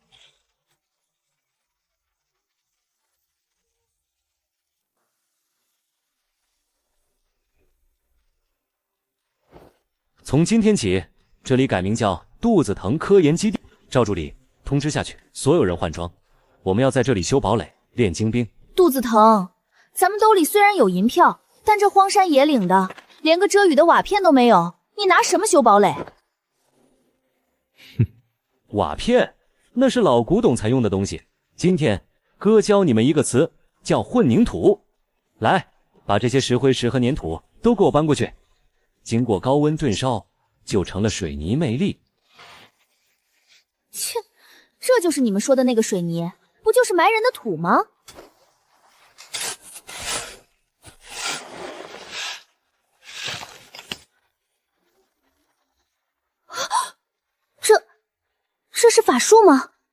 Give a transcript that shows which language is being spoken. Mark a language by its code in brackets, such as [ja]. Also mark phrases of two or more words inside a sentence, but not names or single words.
[zh] 從今天起，這裡改名叫肚子疼科研基地。趙助理，通知下去，所有人換裝，我們要在這裡修堡壘，練精兵。肚子疼，咱們兜裡雖然有銀票，但這荒山野嶺的，連個遮雨的瓦片都沒有，你拿什麼修堡壘？哼，瓦片那是老古董才用的東西。今天哥教你們一個詞，叫混凝土。來，把這些石灰石和粘土都給我搬過去。經過高溫燉燒，就成了水泥魅力。切，這就是你們說的那個水泥，不就是埋人的土嗎？这是法術嗎？